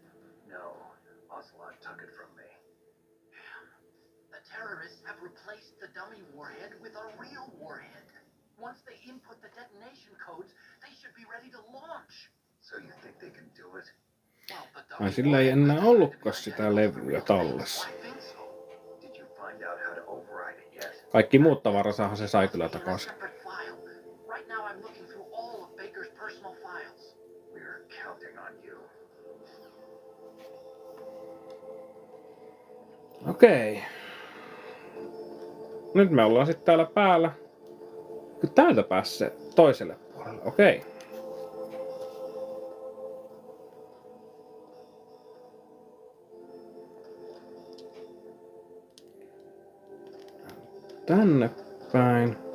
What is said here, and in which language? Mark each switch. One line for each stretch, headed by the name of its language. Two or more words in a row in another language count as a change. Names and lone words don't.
English: No, Ocelot took it from me. The terrorists have replaced the dummy warhead with a real warhead. Once they input the detonation codes, they should be ready to launch. So you think they can do it? Well, the
Finnish: Ai
English: dummy
Finnish: sillä ei enää ollutkaan sitä levyä tallessa.
English: I think so. Did you find out how to override it yet?
Finnish: Kaikki muut tavaransahan se sai kyllä
English: In a
Finnish: takaisin.
English: separate file. Right now I'm looking through all of Baker's personal files. We're counting on you.
Finnish: Okei. Nyt me ollaan sitten täällä päällä. Kyllä täältä päässä toiselle puolelle. Okei. Tänne päin.